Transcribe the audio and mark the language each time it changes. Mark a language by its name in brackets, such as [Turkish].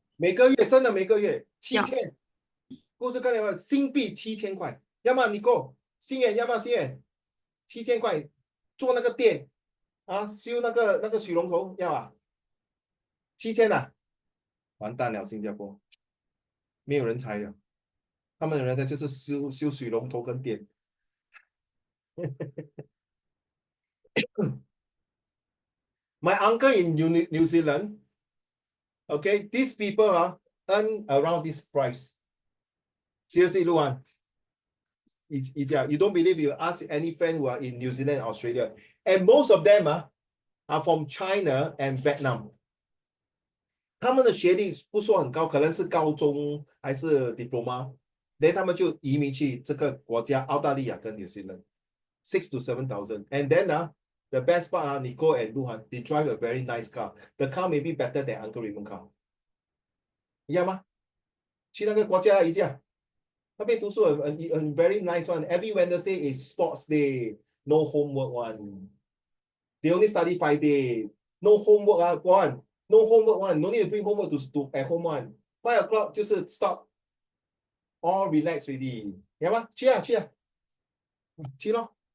[Chinese] 每个月真的每个月7000，不是刚才说新币7000块，要么你够心远，要不要心远？7000块做那个店啊，修那个水龙头要啊？7000啊，完蛋了，新加坡没有人才了，他们的人才就是修水龙头跟店。 [English] My uncle in New Zealand, okay, these people earn around this price. Seriously, Luan. You don't believe, you ask any friend who are in New Zealand, Australia, and most of them are from China and Vietnam. [Chinese] 他们的学历不说很高，可能是高中还是 diploma， [English] then [Chinese] 他们就移民去这个国家澳大利亚跟 New Zealand， [English] 6 to 7,000， and then the best part Nico and Luhan, they drive a very nice car. The car may be better than Uncle Raymond car. [Chinese] 一样吗？去那个国家一下，那边读书很 [English] very nice one. Every Wednesday is sports day, no homework one. They only study 5 days. No homework one. No homework one. No need to bring homework to at home one. 5 o'clock [Chinese] 就是 [English] stop. All relax already. [Chinese] 要吗？去啊去啊，去咯。